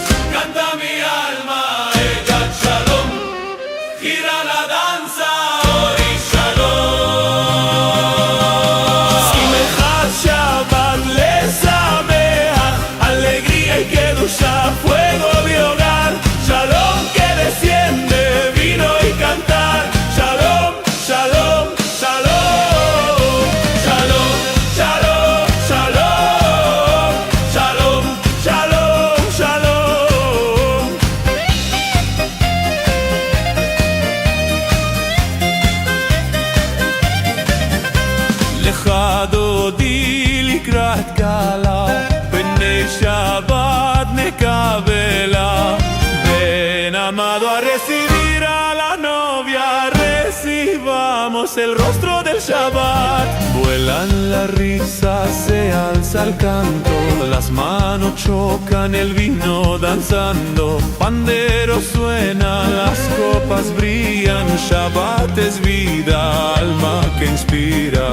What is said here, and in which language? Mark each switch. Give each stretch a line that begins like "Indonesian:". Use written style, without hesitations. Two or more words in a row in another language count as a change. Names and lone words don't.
Spanish: Canta mi alma, Egat Shalom, gira la danza, Ori Shalom.
Hebrew: שמחת שבת לשמח,
Spanish: alegría y kedusha, fuego de hogar, Shalom que desciende, vino y cantar,
Hebrew: שלום, שלום, שלום, שלום, שלום, שלום, שלום, שלום, שלום. לכה דודי לקראת כלה, בני שבת נקבלה.
Spanish: Ven amado a recibir a la novia, recibamos el rostro del Shabbat. Vuelan las risas, se alza el canto, las manos chocan, el vino danzando, panderos suenan, las copas brillan, Shabbat es vida, alma que inspira.